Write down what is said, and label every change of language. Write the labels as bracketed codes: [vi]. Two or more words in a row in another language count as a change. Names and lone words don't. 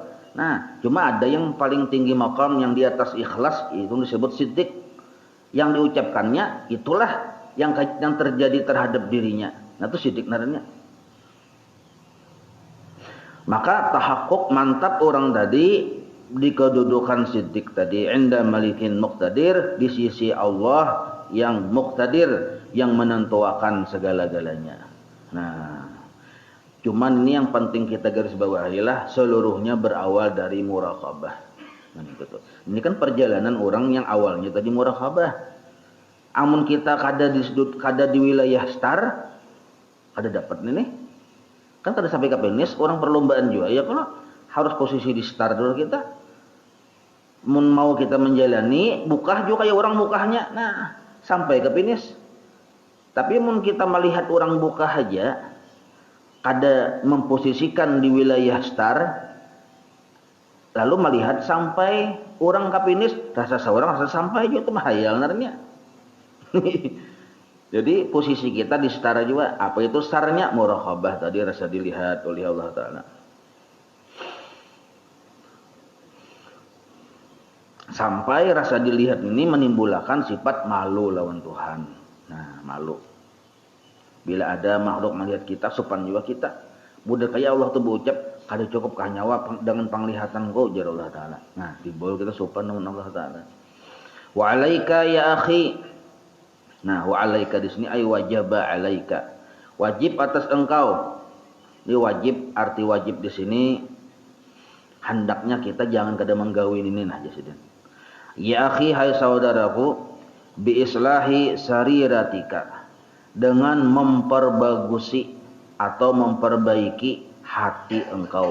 [id] Nah, cuma ada yang paling tinggi maqam yang di atas ikhlas itu disebut siddiq. Yang diucapkannya itulah yang terjadi terhadap dirinya. [bjn] Nah, itu siddiq narenya. [id] Maka tahakkuk mantap orang tadi di kedudukan siddiq tadi [ar] inda malikin muqtadir [id] di sisi Allah yang muqtadir yang menentukan segala-galanya. Nah, cuman ini yang penting kita garis bawahilah seluruhnya berawal dari muraqabah. Nah, gitu. Ini kan perjalanan orang yang awalnya tadi muraqabah. [bjn] Amun kita kada di wilayah star, kada dapat nih. Kan kada sampai ke finish, [id] orang perlombaan juga. Ya kalau harus posisi di star dulu kita. [bjn] Mau kita menjalani, bukah juga kayak orang bukahnya. Nah, sampai ke finish. Tapi mun kita melihat orang bukah aja, kada memposisikan di wilayah star, lalu melihat sampai orang ke finish, rasa seorang rasa sampai juga itu mahayal narnya. [id] Jadi posisi kita di star juga. Apa itu starnya? Muraqabah tadi rasa dilihat oleh Allah Ta'ala. Sampai rasa dilihat ini menimbulkan sifat malu lawan Tuhan. Nah, malu. Bila ada makhluk melihat kita, sopan juga kita. [bjn] Budak kayak Allah tuh berucap, kada cukup kanyawa dengan penglihatan kau jar Allah Ta'ala. Nah, dibol kita sopan dengan Allah Ta'ala. [ar] Wa alaika ya akhi. [id] Nah, [ar] wa alaika [id] di sini [ar] ay wajaba alaika. [id] Wajib atas engkau. [bjn] Ini wajib, arti wajib di sini hendaknya kita jangan kada menggawin ini nah jasidin. [ar] Ya akhi [id] hai saudaraku [ar] bi islahi sariratika [id] dengan memperbagusi atau memperbaiki hati engkau.